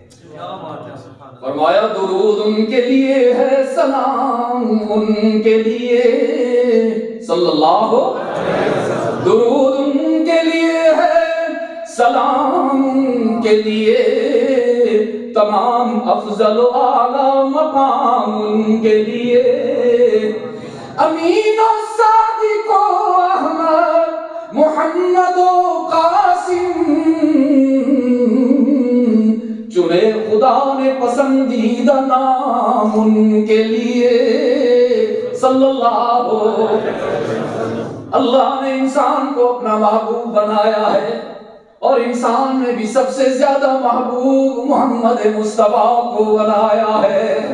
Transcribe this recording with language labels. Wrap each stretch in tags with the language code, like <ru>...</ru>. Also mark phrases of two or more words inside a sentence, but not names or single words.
<ur>فرمایا درود ان کے لیے ہے، سلام ان کے لیے</ur> <ar>صلی اللہ علیہ وسلم،</ar> <ur>درود ان کے لیے ہے، سلام ان کے لیے، تمام افضل و اعلی مقام ان کے لیے، امین و صادق و احمد محمد و قاسم، چنے خدا نے پسندیدہ نام ان کے لیے</ur> <ar>صلی اللہ علیہ وسلم۔</ar> <ur>اللہ نے انسان کو اپنا محبوب بنایا ہے اور انسان میں بھی سب سے زیادہ محبوب محمد مصطفیٰ کو بنایا ہے۔</ur>